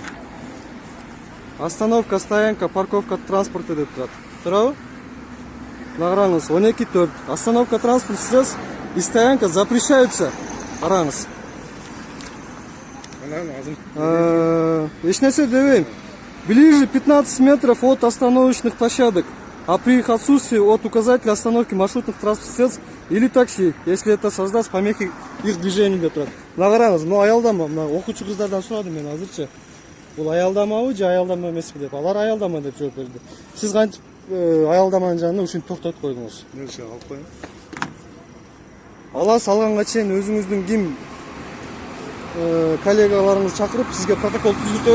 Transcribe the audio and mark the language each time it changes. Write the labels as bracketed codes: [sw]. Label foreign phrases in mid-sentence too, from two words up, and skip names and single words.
[ru] Остановка, стоянка, парковка транспорта [ky] деп турат. Туурабы? Награңыз 12.4. [ru] Остановка, транспорт средств и стоянка запрещаются. [ky] Караңыз. Эч нерсе дебейм. [ru] Ближе 15 метров от остановочных площадок, а при их отсутствии от указателя остановки маршрутных транспортных средств или такси, если это создаст помехи их движению [ky] деп турат. Награңыз, но аялдама, окуучу кыздардан сурадым мен азырчы. Бул аялдамабы же аялдама эмеспи деп. Алар аялдама деп жооп берди. Сиз кантип аялдаманын жанына ушинтип токтотуп койдуңуз? Нерсе алып коюн. Ала салганга чейин өзүңүздүн ким коллегаларыңызды чакырып сизге протокол түзүтөлү.